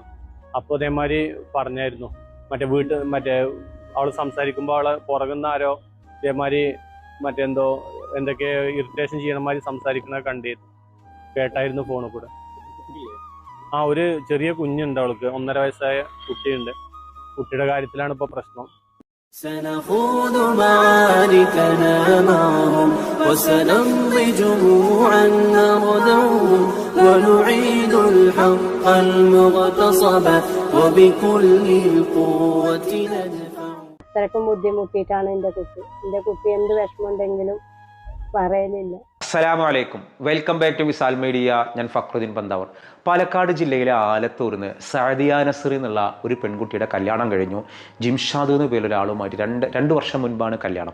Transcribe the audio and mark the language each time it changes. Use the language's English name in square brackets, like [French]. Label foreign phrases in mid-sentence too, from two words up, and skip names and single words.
[Malayalam] അപ്പോൾ ഇതേമാതിരി പറഞ്ഞായിരുന്നു, മറ്റേ അവൾ സംസാരിക്കുമ്പോൾ അവളെ പുറകുന്ന ആരോ ഇതേമാതിരി എന്തൊക്കെ ഇറിറ്റേഷൻ ചെയ്യണമാതിരി സംസാരിക്കണ കേട്ടായിരുന്നു ഫോണിൽ കൂടെ. ഒരു ചെറിയ കുഞ്ഞുണ്ട്, അവൾക്ക് 1.5 വയസ്സായ കുട്ടിയുണ്ട്. കുട്ടിയുടെ കാര്യത്തിലാണ് ഇപ്പൊ പ്രശ്നം. [Arabic] سنخوض معاركنا معهم وسنمضي جموعا نردوهم ونعيد الحق المغتصب وبكل القوة ندفع. [Malayalam] അത്രക്കും ബുദ്ധിമുട്ടിയിട്ടാണ് എൻ്റെ കുട്ടി എന്ത് വിഷമമുണ്ടെങ്കിലും പറയലില്ല. [Arabic] السلام عليكم, [English] welcome back to Visal Media. [Malayalam] ഞാൻ ഫക്രുദ്ദീൻ പന്താവർ. പാലക്കാട് ജില്ലയിലെ ആലത്തൂരിന്ന് സഅദിയ നസ്രി എന്നുള്ള ഒരു പെൺകുട്ടിയുടെ കല്യാണം കഴിഞ്ഞു. ജിംഷാദ് എന്ന പേരുള്ള ഒരാളുമായിട്ട് രണ്ട് വർഷം മുൻപാണ് കല്യാണം.